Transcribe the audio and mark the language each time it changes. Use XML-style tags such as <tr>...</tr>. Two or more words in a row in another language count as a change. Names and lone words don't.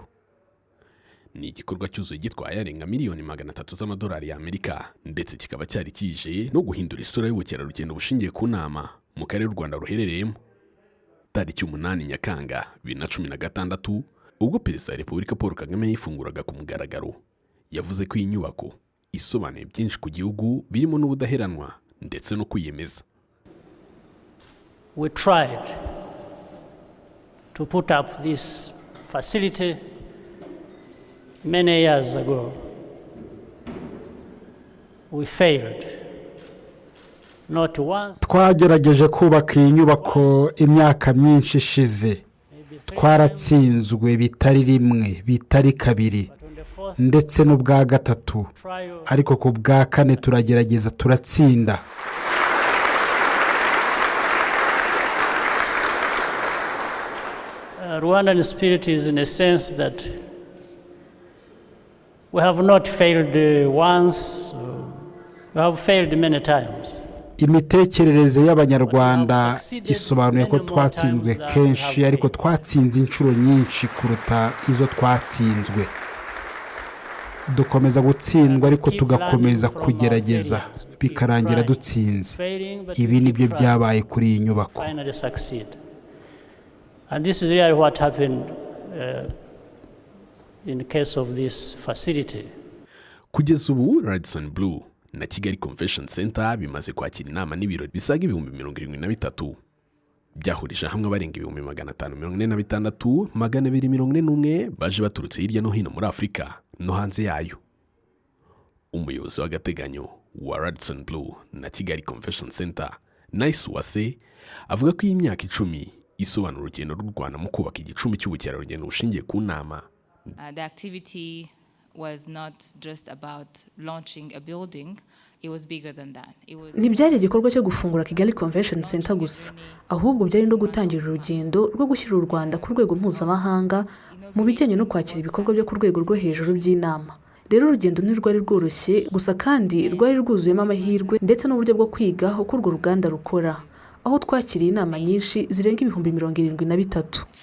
<rw>Ni igikorwa cyuzuye gitwaye arenga miliyoni 300 z'amadolari y'Amerika, ndetse kikaba cyari kije no guhindura isura y'ubukerarugendo bushingiye ku nama mu karere u Rwanda ruherereyemo. Tariki 8 Nyakanga 2016, ubwo Perezida wa Repubulika Paul Kagame yifunguraga ku mugaragaro, yavuze ko iyi nyubako isobanuye byinshi ku gihugu birimo n'ubudaheranwa ndetse no kwiyemeza.</rw> <en>We tried to put up this facility many years ago. We failed. Not once.</en> <rw>Twagerageje kubaka iyi nyubako imyaka myinshi ishize. Twaratsinzwe bitari rimwe, bitari kabiri, ndetse n'ubwa gatatu, ariko ku bwa kane turagerageza turatsinda.</rw> <en>Rwandan spirit is in a sense that we have not failed once, we have failed many times.</en> <rw>Imitekerereze y'Abanyarwanda isobanuye ko twatsinzwe kenshi, ariko twatsinze inshuro nyinshi kuruta izo twatsinzwe. Dukomeza gutsindwa ariko tugakomeza kugerageza bikarangira dutsinze. Ibi nibyo byabaye kuri iyi nyubako.</rw> <en>And this is really what happened in the case of this facility.</en> <rw>Kugeza ubu Radisson Blu na Kigali Convention Center bimaze kwakira inama n'ibirori bisaga 73,000, byahurije hamwe abarenga 546, 241 baje baturutse hirya no hino muri Afurika no hanze yayo. Umuyobozi w'agateganyo wa Radisson Blu na Kigali Convention Center, Nice Wase, avuga ko iyi myaka 10 isobanura urugendo rw'u Rwanda mu kubaka igicumbi cy'ubukerarugendo bushingiye ku nama.</rw> <en>The activity was not just about launching a building, it was bigger than that.</en> <rw>Ntibyari igikorwa cyo gufungura Kigali Convention Center gusa, ahubwo byari no gutangira urugendo rwo gushyira u Rwanda ku rwego mpuzamahanga mu bijyanye no kwakira ibikorwa byo ku rwego rwo hejuru by'inama. Rero urugendo ntirwari rworoshye gusa, kandi rwari rwuzuyemo amahirwe ndetse n'uburyo bwo kwiga uko urwo ruganda rukora, aho twakiriye inama nyinshi zirenga 73,000.</rw>